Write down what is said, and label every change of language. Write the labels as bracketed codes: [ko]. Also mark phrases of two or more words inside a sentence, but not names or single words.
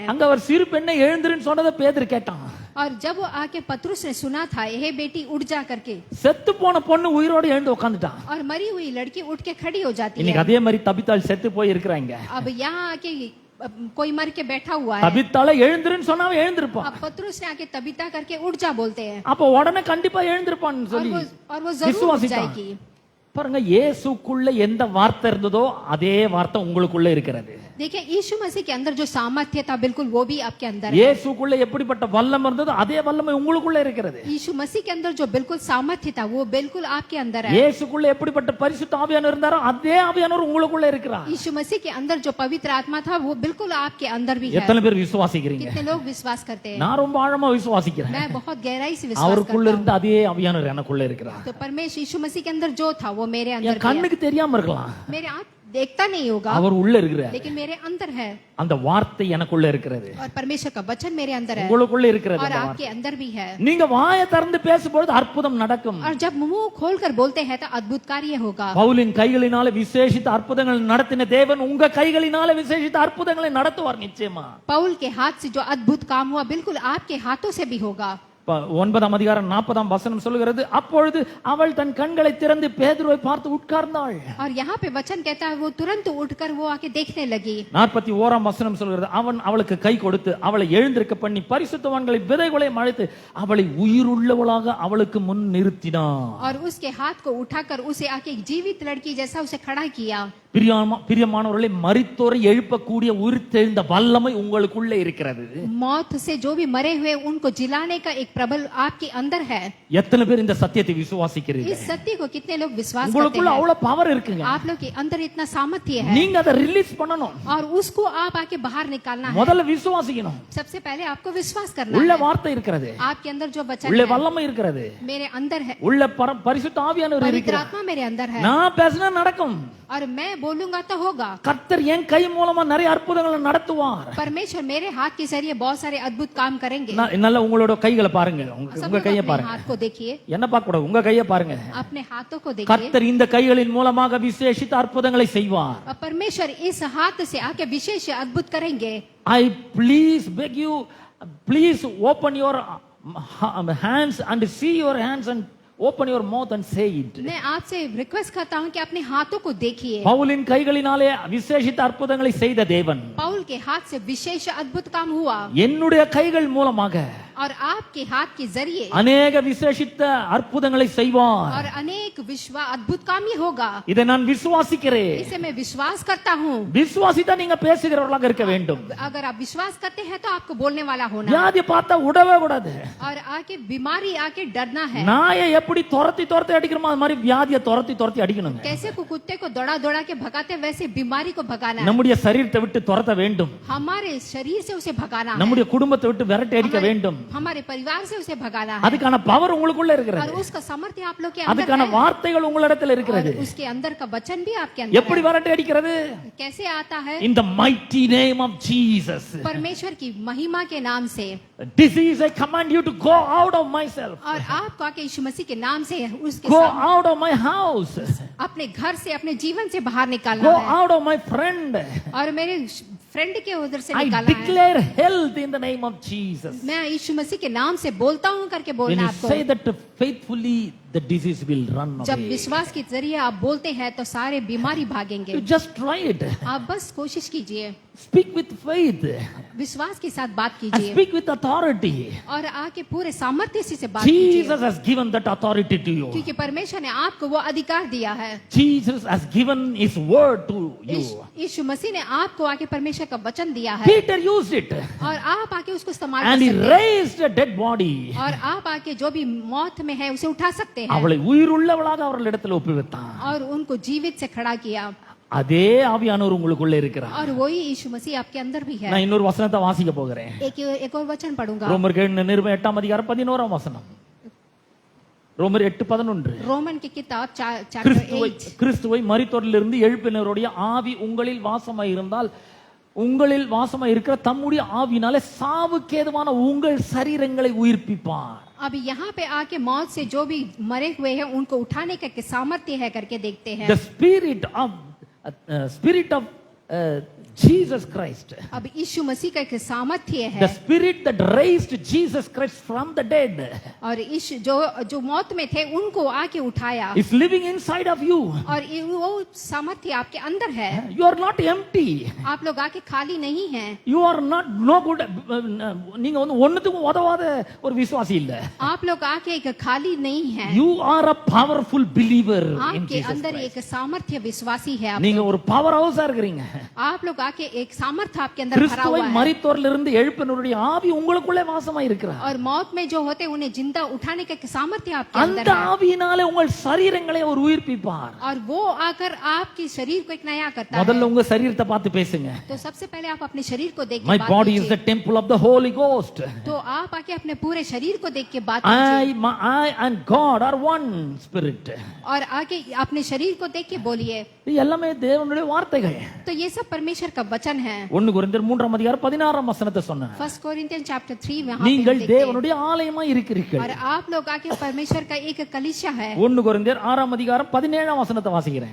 [ta] அங்க அவர் சிறு பெண்ணை எழுந்திருன்னு சொன்னதை பேதுரு கேட்டான். [hi] और जब वो आके पतरुस ने सुना था ये बेटी उठ जा करके, [ta] செத்து போன பொண்ணு உயிரோட எழுந்து உட்கார்ந்துட்டான். [hi] और मरी हुई लड़की उठ के खड़ी हो जाती [ta] இன்னைக்கு [hi] है। [ta] அதே மாதிரி தபித்தாள் செத்து போய் இருக்கிறாங்க. [hi] अब यहाँ आके कोई मर के बैठा हुआ है। [ta] தபித்தாளை எழுந்திருன்னு சொன்னா அவன் எழுந்திருப்பான். [hi] अब पतरुस ने आके तबीता करके उठ जा बोलते हैं, [ta] அப்ப உடனே கண்டிப்பா எழுந்திருப்பான்னு சொல்லி [hi] और वो जरूर उठ [ta] விசுவாசித்தான். [hi] जाएगी। [ta] பாருங்க, இயேசுக்குள்ள எந்த வார்த்தை இருந்ததோ அதே வார்த்தை உங்களுக்குள்ள இருக்கிறது. [hi] देखिए यीशु मसीह के अंदर जो सामर्थ्य था बिल्कुल वो भी आपके अंदर है। [ta] இயேசுக்குள்ள எப்படிப்பட்ட வல்லமை இருந்ததோ அதே வல்லமை உங்களுக்குள்ள இருக்கிறது. [hi] यीशु मसीह के अंदर जो बिल्कुल सामर्थ्य था वो बिल्कुल आपके अंदर है। [ta] இயேசுக்குள்ள எப்படிப்பட்ட பரிசுத்த ஆவியானவர் இருந்தாரோ அதே ஆவியானவர் உங்களுக்குள்ள இருக்கிறார். [hi] यीशु मसीह के अंदर जो पवित्र आत्मा था वो बिल्कुल आपके अंदर भी है। [ta] எத்தனை பேர் விசுவாசிக்கிறீங்க? [hi] कितने लोग विश्वास करते हैं? [ta] நான் ரொம்ப ஆழமா விசுவாசிக்கிறேன். [hi] मैं बहुत गहराई से विश्वास [ta] அவருக்குள்ள [hi] करता [ta] இருந்த அதே ஆவியானவர் எனக்குள்ள இருக்கிறார். [hi] हूँ। तो परमेश्वर यीशु मसीह के अंदर जो था वो मेरे अंदर [ta] என் [hi] भी है। [ta] கண்ணுக்கு தெரியாம இருக்கலாம், [hi] मेरे आँख देखता नहीं होगा [ta] அவர் உள்ள இருக்கிறார். [hi] लेकिन मेरे अंदर है, [ta] அந்த வார்த்தை எனக்குள்ள இருக்கிறது, [hi] और परमेश्वर का वचन मेरे अंदर है [ta] உங்களுக்குள்ள இருக்கிறது. [hi] और [ta] அந்த [hi] आपके [ta] வார்த்தை. [hi] अंदर भी है। [ta] நீங்க வாயை திறந்து பேசும்போது அற்புதம் நடக்கும். [hi] और जब मुंह खोलकर बोलते हैं तो अद्भुत कार्य होगा। [ta] பவுலின் கைகளினால விசேஷித்த அற்புதங்கள் நடத்தின தேவன் உங்க கைகளினால விசேஷித்த அற்புதங்களை நடத்துவார் நிச்சயமா. [hi] पौल के हाथ से जो अद्भुत काम हुआ बिल्कुल आपके हाथों से भी होगा। [ta] 9ஆம் அதிகாரம் 40ஆம் வசனம் சொல்லுகிறது, அப்பொழுது அவள் தன் கண்களை திறந்து பேதுருவை பார்த்து உட்கார்ந்தாள். [hi] और यहाँ पे वचन कहता है वो तुरंत उठकर वो आके देखने लगी। [ta] 41ஆம் வசனம் சொல்லுகிறது, அவன் அவளுக்கு கை கொடுத்து அவளை எழுந்திருக்க பண்ணி பரிசுத்தவான்களை விதைகளை அழைத்து அவளை உயிருள்ளவளாக அவளுக்கு முன் நிறுத்தினான். [hi] और उसके हाथ को उठाकर उसे आके एक जीवित लड़की जैसा उसे खड़ा किया। [ta] பிரியமானவர்களே, மரித்தோரை எழுப்பக்கூடிய உயிர்த்தெழுந்த வல்லமை உங்களுக்குள்ளே இருக்கிறது. [hi] मौत से जो भी मरे हुए उनको जिलाने का एक प्रबल आपके अंदर है। [ta] எத்தனை பேர் இந்த சத்தியத்தை விசுவாசிக்கிறீங்க? [hi] इस सत्य को कितने लोग विश्वास करते [ta] உங்களுக்குள்ள [hi] हैं? [ta] அவ்வளவு பவர் இருக்குங்க. [hi] आप लोग के अंदर इतना सामर्थ्य है [ta] நீங்க அதை ரிலீஸ் பண்ணணும். [hi] और उसको आप आके बाहर निकालना है। [ta] முதல்ல விசுவாசிக்கணும். [hi] सबसे पहले आपको विश्वास करना [ta] உள்ள [hi] है। [ta] வார்த்தை இருக்கிறது, [hi] आपके अंदर जो वचन [ta] உள்ள [hi] है [ta] வல்லமை இருக்கிறது, [hi] मेरे अंदर है, [ta] உள்ள பரிசுத்த ஆவியானவர் [hi] पवित्र [ta] இருக்கிறார். [hi] आत्मा मेरे अंदर है [ta] நான் பேசினா நடக்கும். [hi] और मैं बोलूंगा तो होगा। [ta] கர்த்தர் என் கை மூலமா நிறைய அற்புதங்களை நடத்துவார். [hi] परमेश्वर मेरे हाथ के जरिए बहुत सारे अद्भुत काम करेंगे। [ta] நல்லா உங்களோட கைகளை பாருங்க, [hi] सब [ta] உங்க [hi] लोग [ta] கையை [hi] अपने [ta] பாருங்க. [hi] हाथ को देखिए, [ta] என்ன பார்க்க கூடாது, உங்க கையை பாருங்க. [hi] अपने हाथों को देखिए। [ta] கர்த்தர் இந்த கைகளின் மூலமாக விசேஷித்த அற்புதங்களை செய்வார். [hi] और परमेश्वर इस हाथ से आके विशेष अद्भुत करेंगे। [en] I please beg you, please open your hands and see your hands and open your mouth and say it. [hi] मैं आपसे रिक्वेस्ट करता हूँ कि अपने हाथों को देखिए। [ta] பவுலின் கைகளினாலே விசேஷித்த அற்புதங்களை செய்த தேவன் [hi] पौल के हाथ से विशेष अद्भुत काम हुआ [ta] என்னுடைய கைகள் மூலமாக [hi] और आपके हाथ के जरिए [ta] அநேக விசேஷித்த அற்புதங்களை செய்வார். [hi] और अनेक अद्भुत काम ही होगा। [ta] இதை நான் விசுவாசிக்கிறேன். [hi] इसे मैं विश्वास करता हूँ। [ta] விசுவாசித்தா நீங்க பேசுகிறவர்களாக இருக்க வேண்டும். [hi] अगर आप विश्वास करते हैं तो आपको बोलने वाला होना [ta] வியாதி பார்த்தா உடவே கூடாது. [hi] और आके बीमारी आके डरना है। [ta] நாயை எப்படி துரத்தி துரத்தி அடிக்கிறோமோ அது மாதிரி வியாதியை துரத்தி துரத்தி அடிக்கணுங்க. [hi] कैसे को कुत्ते को दौड़ा दौड़ा के भगाते वैसे बीमारी को भगाना है। [ta] நம்முடைய சரீரத்தை விட்டு துரத்த வேண்டும். [hi] हमारे शरीर से उसे भगाना है। [ta] நம்முடைய குடும்பத்தை விட்டு விரட்டி அடிக்க வேண்டும். [hi] हमारे परिवार से उसे भगाना है। [ta] அதுக்கான பவர் உங்களுக்குள்ள [hi] और [ta] இருக்கிறது. [hi] उसका सामर्थ्य आप लोग के अंदर [ta] அதுக்கான [hi] है। [ta] வார்த்தைகள் உங்களிடத்தில் இருக்கிறது. [hi] और उसके अंदर का वचन भी आपके अंदर [ta] எப்படி விரட்டி அடிக்கிறது? [hi] है। कैसे आता है? [en] In the mighty name of Jesus. [hi] परमेश्वर की महिमा के नाम से। [en] Disease, I command you to go out of myself. [hi] और आपको आके यीशु मसीह के नाम से उसके [en] Go [hi] सामने [en] out of my house. [hi] अपने घर से अपने जीवन से बाहर निकालना [en] Go [hi] है। [en] out of my friend. [hi] और मेरे फ्रेंड के उधर से [en] I [hi] निकालना है। [en] declare health in the name of Jesus. [hi] मैं यीशु मसीह के नाम से बोलता हूँ करके [en] When [hi] बोलना [en] you [hi] आपको। [en] say that faithfully, the disease will run [hi] जब [en] away. [hi] विश्वास के जरिए आप बोलते हैं तो सारे बीमारी भागेंगे। [en] You just try it. [hi] आप बस कोशिश कीजिए, [en] Speak with faith [hi] विश्वास के साथ बात [en] and [hi] कीजिए [en] speak with authority. [hi] और आके पूरे सामर्थ्य से बात कीजिए, [en] Jesus has given that authority to you. [hi] क्योंकि परमेश्वर ने आपको वो अधिकार दिया है। [en] Jesus has given his word to you. [hi] यीशु मसीह ने आपको आके परमेश्वर का वचन दिया है [en] Peter used it [hi] और आप आके उसको इस्तेमाल [en] and [hi] कर [en] he [hi] सकते हैं [en] raised a dead body. [hi] और आप आके जो भी मौत में है उसे उठा सकते हैं [ta] அவளை உயிருள்ளவளாக அவர்களிடத்தில் ஒப்புவித்தான். [hi] और उनको जीवित से खड़ा किया। [ta] அதே ஆவியானவர் உங்களுக்குள்ள இருக்கிறார். [hi] और वही यीशु मसीह आपके अंदर भी है। [ta] நான் இன்னொரு வசனத்தை வாசிக்க போகிறேன். [hi] एक और वचन पढ़ूंगा। [ta] ரோமர் நிருபம் 8ஆம் அதிகாரம் 11ஆம் வசனம். ரோமர் 8:11. [hi] रोमन की किताब चैप्टर 8। [ta] கிறிஸ்துவை மரித்தோரிலிருந்து எழுப்பினருடைய ஆவி உங்களில் வாசமாய் இருந்தால் உங்களில் வாசமாய் இருக்கிற தம்முடைய ஆவினாலே சாவுக்கேதுவான உங்கள் சரீரங்களை உயிர்ப்பிப்பார். [hi] अब यहाँ पे आके मौत से जो भी मरे हुए हैं उनको उठाने का सामर्थ्य है करके देखते हैं। [en] The spirit of Jesus Christ. [hi] अब यीशु मसीह का एक सामर्थ्य [en] The [hi] है [en] spirit that raised Jesus Christ from the dead [hi] और यीशु जो मौत में थे उनको आके उठाया [en] is living inside of you. [hi] और वो सामर्थ्य आपके अंदर है [en] You are not empty. [hi] आप लोग आके खाली नहीं हैं [en] You are not no good. [ta] நீங்க வந்து ஒண்ணுத்துக்கும் உதவாத ஒரு விசுவாசி இல்ல. [hi] आप लोग आके एक खाली नहीं हैं [en] You are a powerful believer in [hi] आपके [en] Jesus [hi] अंदर [en] Christ. [hi] एक सामर्थ्य विश्वासी है [ta] நீங்க ஒரு [en] power house [ta] இருக்கீங்க. [hi] आप लोग आके एक सामर्थ्य आपके अंदर भरा [ta] கிறிஸ்துவை [hi] हुआ है [ta] மரித்தோரில் இருந்து எழுப்பினருடைய ஆவி உங்களுக்குள்ளே வாசமா இருக்கிறார். [hi] और मौत में जो होते उन्हें जिंदा उठाने का एक सामर्थ्य आपके [ta] அந்த [hi] अंदर है [ta] ஆவியினாலே உங்கள் சரீரங்களை அவர் உயிர்ப்பிப்பார். [hi] और वो आकर आपके शरीर को एक नया करता [ta] முதல்ல [hi] है [ta] உங்க சரீரத்தை பார்த்து பேசுங்க. [hi] तो सबसे पहले आप अपने शरीर को देख के [en] My [hi] बात [en] body is [hi] कीजिए [en] the temple of the Holy Ghost. [hi] तो आप आके अपने पूरे शरीर को देख के बात कीजिए [en] I and God are one spirit. [hi] और आगे अपने शरीर को देख के बोलिए [ta] இது எல்லாமே தேவனுடைய வார்த்தைகள். [hi] तो ये सब परमेश्वर का वचन है [ta] 1 கொரிந்தியர் 3ஆம் அதிகாரம் 16ஆம் வசனத்தை சொன்னேன். [hi] 1 कोरिन्थियन चैप्टर 3 में वहां पे [ta] நீங்கள் [hi] हम देखते हैं [ta] தேவனுடைய ஆலயமாய் இருக்கிறீர்கள். [hi] और आप लोग आके परमेश्वर का एक कलीसिया है [ta] 1 கொரிந்தியர் 6ஆம் அதிகாரம் 17ஆம் வசனத்தை வாசிக்கிறேன்.